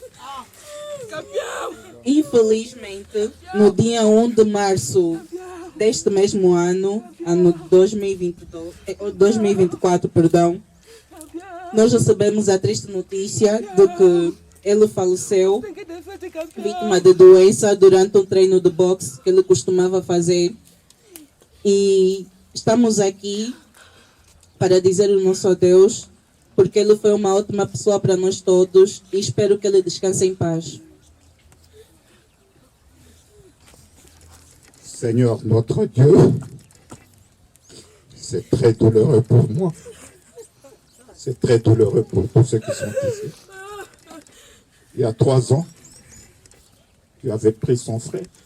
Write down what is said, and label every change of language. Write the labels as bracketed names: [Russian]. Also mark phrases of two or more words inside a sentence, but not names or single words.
[Portuguese] Infelizmente, no dia 1 de março deste mesmo ano 2024, nós recebemos a triste notícia de que ele faleceu, vítima de doença, durante um treino de boxe que ele costumava fazer. E estamos aqui para dizer o nosso adeus, porque ele foi uma ótima pessoa para nós todos e espero que ele descanse em paz. [French] Seigneur notre Dieu, c'est très douloureux pour moi. C'est très douloureux pour tous ceux qui sont ici. Il y a 3 ans, tu avais pris son frère.